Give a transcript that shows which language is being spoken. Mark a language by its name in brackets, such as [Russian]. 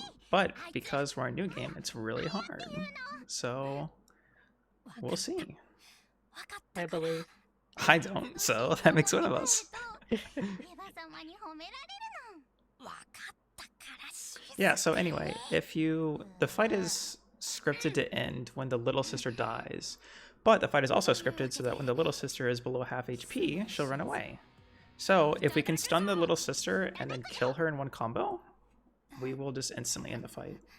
[English] But because we're a new game, it's really hard. So, we'll see. I believe. I don't, so that makes one of us. [Japanese] エヴァ様に褒められるの分かったからし [English] Yeah, so anyway, the fight is scripted to end when the little sister dies, but the fight is also scripted so that when the little sister is below half HP, she'll run away. So if we can stun the little sister and then kill her in one combo, we will just instantly end the fight.